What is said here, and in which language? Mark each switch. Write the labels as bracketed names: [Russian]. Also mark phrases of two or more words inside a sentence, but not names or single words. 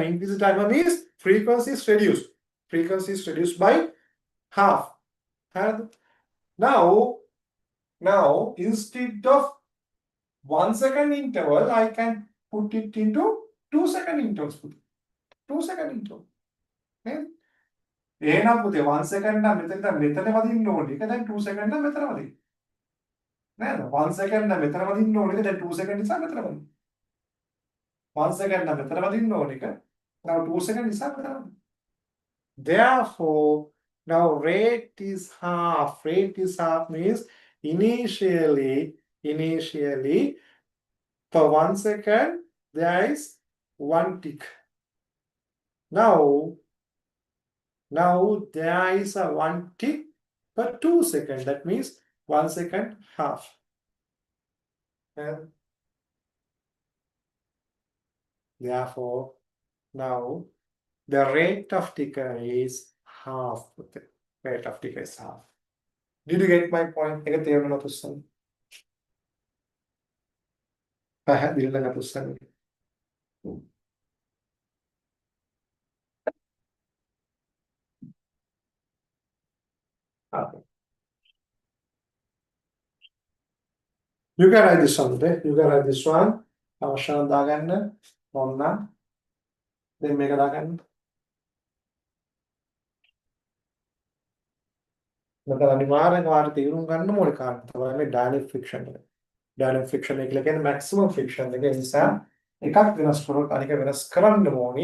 [English] Increase the time means frequency is reduced. Frequency is reduced by half. And now instead of 1 second interval, I can put it into 2 second intervals. 2 second interval. [Sinhala] Okay? එහෙනම් පුතේ 1 second නම් මෙතන වදින්න ඕනේ. ඒක දැන් 2 second නම් මෙතන වදින්න. නේද? 1 second නම් මෙතන වදින්න ඕනේ. ඒක දැන් 2 second නිසා මෙතන වදින්න. 1 second නම් මෙතන වදින්න ඕනේ. ඒක now 2 second නිසා මෙතන වදින්න. [English] Therefore, now rate is half. Rate is half means initially for 1 second there is 1 tick. Now there is a 1 tick per 2 seconds. That means 1 second half. And therefore, now The rate of decay is half. The rate of decay is half. Did you get my point? [Sinhala] එක තේරුණා තුස්සන්. පැහැදිලි නේද තුස්සන්? [English] Okay. You can write this one today. You can write this one. [Sinhala] අවශ්‍යම දාගන්න. ඔන්න. දැන් මේක දාගන්න. මෙතන අනිවාර්යෙන් වාර තීරුම් ගන්න ඕනේ කාරණා තමයි මේ [English] dynamic friction [Sinhala] එක. [English] dynamic friction [Sinhala] එක කියලා කියන්නේ [English] maximum friction [Sinhala] එක. ඒ නිසා එකක් වෙනස් කරොත් අනික වෙනස් කරන්න ඕනි.